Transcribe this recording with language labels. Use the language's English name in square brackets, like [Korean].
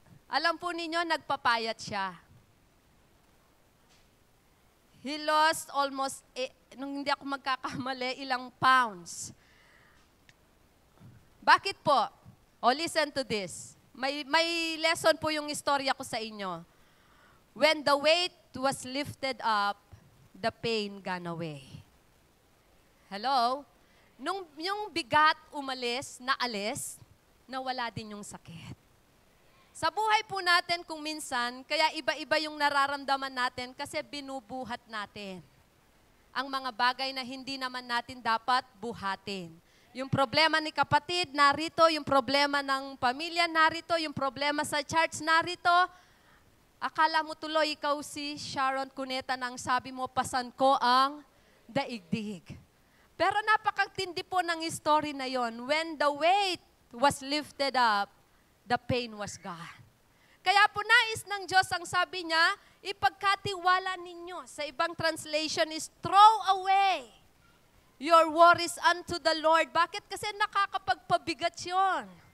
[Filipino] Alam po ninyo, nagpapayat siya. [English] He lost almost, [Filipino] nung hindi ako magkakamali, ilang pounds. Bakit po? [English] Listen to this. [Filipino] May lesson po yung istorya ko sa inyo. [English] When the weight was lifted up, the pain gone away. [Filipino] Hello? Nung yung bigat umalis, naalis, nawala din yung sakit. Sa buhay po natin kung minsan, kaya iba-iba yung nararamdaman natin kasi binubuhat natin ang mga bagay na hindi naman natin dapat buhatin. Yung problema ni kapatid, narito. Yung problema ng pamilya, narito. Yung problema sa church, narito. Akala mo tuloy ikaw si Sharon Cuneta nang sabi mo, pasan ko ang daigdig. Pero napakatindi po ng story na yon. [English] When the weight was lifted up, the pain was gone. [Filipino] Kaya po nais ng Diyos ang sabi niya, ipagkatiwala ninyo. Sa ibang [English] translation is, throw away your worries unto the Lord. [Filipino] Bakit? Kasi nakakapagpabigat yon.